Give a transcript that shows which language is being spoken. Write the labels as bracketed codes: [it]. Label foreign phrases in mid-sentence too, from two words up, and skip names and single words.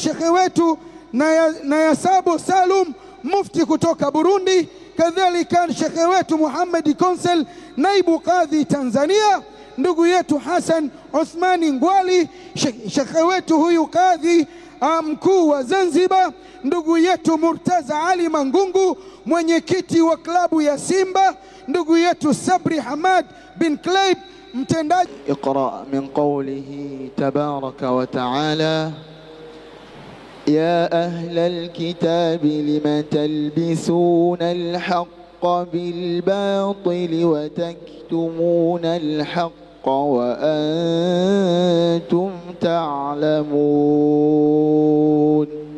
[sw] Sheikh wetu Nayasabo Salum, mufti kutoka Burundi, kadhalika Sheikh wetu Muhammad Konsel, naibu kadhi Tanzania, ndugu yetu Hassan Uthmani Ngwali, Sheikh wetu huyu kadhi mkuu wa Zanzibar, ndugu yetu Murtaza Ali Mangungu, mwenyekiti wa klabu ya Simba, ndugu yetu Sabri Hamad bin Kleib, mtendaji. [ar] اقرأ من قوله تبارك وتعالى: يا أهل الكتاب لم تلبسون الحق بالباطل وتكتمون الحق وأنتم تعلمون.